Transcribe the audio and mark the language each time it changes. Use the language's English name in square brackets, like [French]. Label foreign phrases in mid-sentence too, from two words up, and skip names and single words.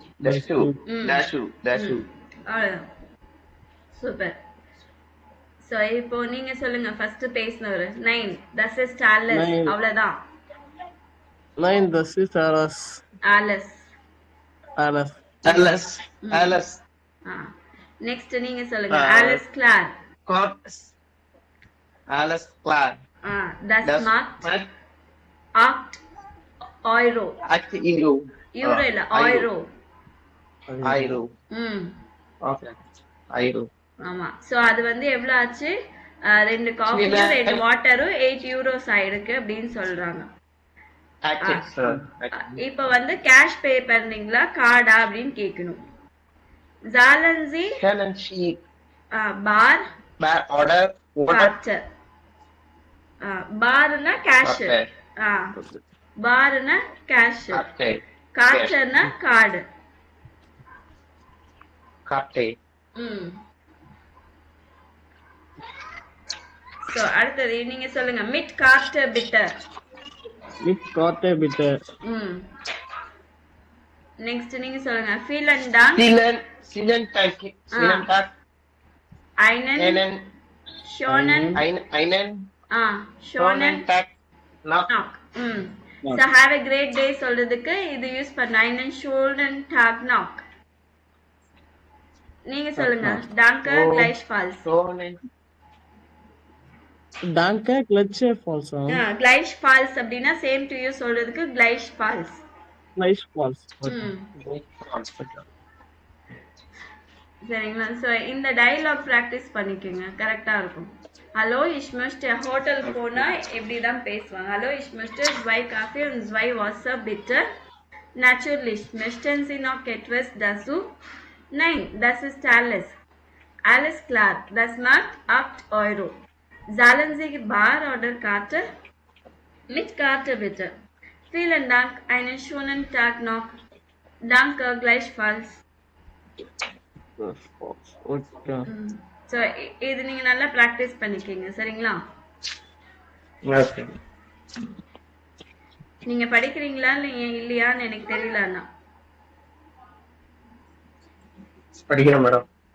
[Tamil] அவ்வளோதான். சூப்பர். ஸோ இப்போ நீங்க சொல்லுங்க. ஃபர்ஸ்ட் பேசினவர் 9 [German] das ist alles, [Tamil] அவ்வளோதான். [German] Nein, das ist alles. alles. [Tamil] நெக்ஸ்ட் நீங்க சொல்லுங்க. [German] alles klar. alles klar. das macht 8 Euro. 8 Euro. Euro இல்ல, Euro. Okay. Euro. [Tamil] ஆமா. சோ அது வந்து எவ்வளவு ஆச்சு? 2 காஃபியும் 2 வாட்டரும் 8 யூரோஸ் ஆயிருக்கு அப்படின்னு சொல்றாங்க. இப்ப வந்து கேஷ் பே பண்ணீங்களா கார்டா அப்படின்னு கேட்கணும். [German] zahlen Sie bar order [Tamil] water. barனா கேஷ், barனா கேஷ், கார்ட்னா கார்டு. சோ அடுத்தது நீங்க சொல்லுங்க. [German] mit Karte bitte. Mit Karte bitte. [Tamil] நெக்ஸ்ட் நீங்க சொல்லுங்க. [German] vielen Dank. Vielen Dank. Vielen Dank. einen Einen. schönen Einen. schönen Tag. Noch. Tag. [English] So have a great day [Tamil] சொல்றதுக்கு இது யூஸ் பண்ண [German] einen schönen Tag noch. [Tamil] நீங்க சொல்லுங்க. [German] danke gleichfalls. Schönen. Danke gleichfalls. [English] gleichfalls அப்படினா same to you சொல்றதுக்கு gleichfalls. [German] Gleichfalls. [Tamil] சரிங்களா? ஸோ இந்த டயலாக் ப்ராக்டிஸ் பண்ணிக்கோங்க, கரெக்டாக இருக்கும். [German] Hallo ich möchte [Tamil] ஹோட்டல் போனால் எப்படி தான் பேசுவாங்க. [German] ஹலோ ich möchte zwei Kaffee und zwei Wasser bitte. Natürlich möchten Sie noch etwas dazu? Nein, das ist alles. Alles klar, das macht 8 Euro. Zahlen Sie bar oder Karte? Mit Karte bitte. Vielen Dank, einen schönen Tag noch. Danke, gleichfalls. [English] Okay. [Tamil] ஸோ இது நீங்கள் நல்லா ப்ராக்டிஸ் பண்ணிக்கோங்க, சரிங்களா? [English] Okay. [Tamil] நீங்கள் படிக்கிறீங்களா இல்லையான்னு எனக்கு தெரியல. அண்ணா படிக்கிறேன் மேடம்.